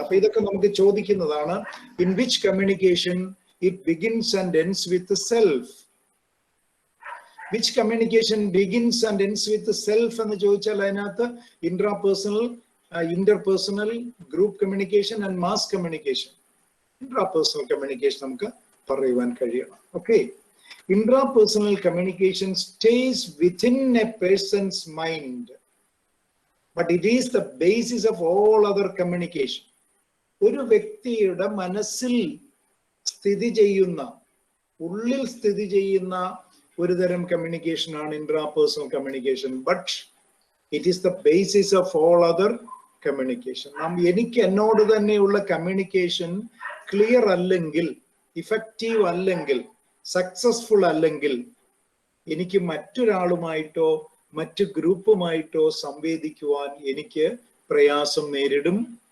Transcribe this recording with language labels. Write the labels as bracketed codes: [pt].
[ml] അപ്പൊ ഇതൊക്കെ നമുക്ക് ചോദിക്കുന്നതാണ്. [en] In which communication it begins and ends with self. Which communication begins and ends with self [ml] എന്ന് ചോദിച്ചാൽ അതിനകത്ത് [en] Intrapersonal, interpersonal, group communication and mass communication. [ml] Intrapersonal communication നമുക്ക് പറയുവാൻ കഴിയണം. Okay. [en] Intrapersonal communication stays within a person's mind, but it is the basis of all other communication. [ml] ഒരു വ്യക്തിയുടെ മനസ്സിൽ സ്ഥിതി ചെയ്യുന്ന, ഉള്ളിൽ സ്ഥിതി ചെയ്യുന്ന ഒരു തരം കമ്മ്യൂണിക്കേഷൻ ആണ് intrapersonal communication. [en] But it is the basis of all other communication. [ml] എനിക്ക് എന്നോട് തന്നെയുള്ള കമ്മ്യൂണിക്കേഷൻ ക്ലിയർ അല്ലെങ്കിൽ, ഇഫക്റ്റീവ് അല്ലെങ്കിൽ, സക്സസ്ഫുൾ അല്ലെങ്കിൽ എനിക്ക് മറ്റൊരാളുമായിട്ടോ മറ്റു ഗ്രൂപ്പുമായിട്ടോ സംവേദിക്കുവാൻ എനിക്ക് പ്രയാസം നേരിടും.